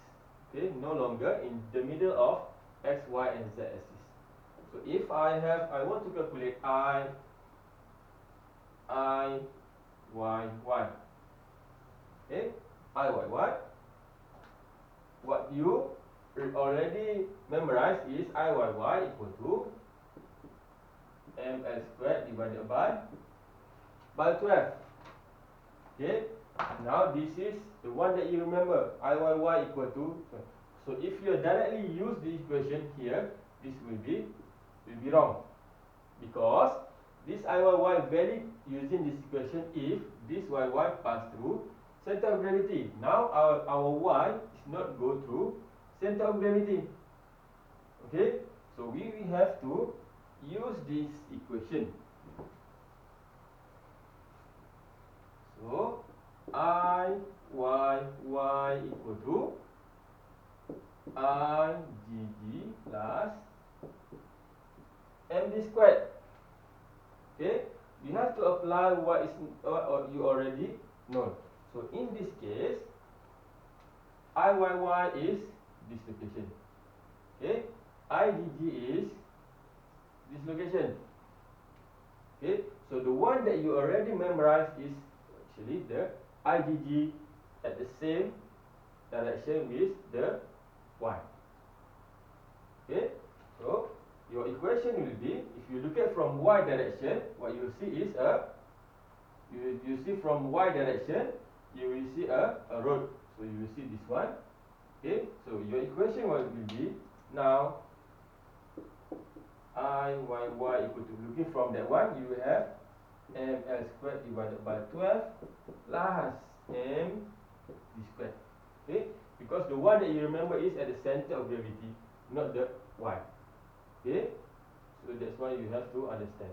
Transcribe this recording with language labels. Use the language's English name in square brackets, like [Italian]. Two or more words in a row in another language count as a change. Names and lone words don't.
[English] Okay, no longer in the middle of X, Y, and Z axis. So if I want to calculate I Okay, I y y. What you already memorized is I y y equal to ml squared divided by 12. Okay, now this is the one that you remember, I y y equal to 12. So if you directly use the equation here, this will be wrong, because this I y y valid using this equation if this y y pass through center of gravity. Now our y is not go through center of gravity. Okay, so we have to use this equation. So I y y equal to I g g plus md squared. Okay, you have to apply what is you already know. So in this case, I y y is this location. Okay, I g g is this location. Okay, so the one that you already memorized is actually the I g g at the same direction with the y. Okay, so your equation will be, if you look at from y direction, what you will see is you see from y direction, you will see a road. So you will see this one. Okay, so your equation will be, now I y y equal to, looking from that one, you will have ml squared divided by 12 plus m d squared. Okay, because the one that you remember is at the center of gravity, not the y. Okay, so that's why you have to understand.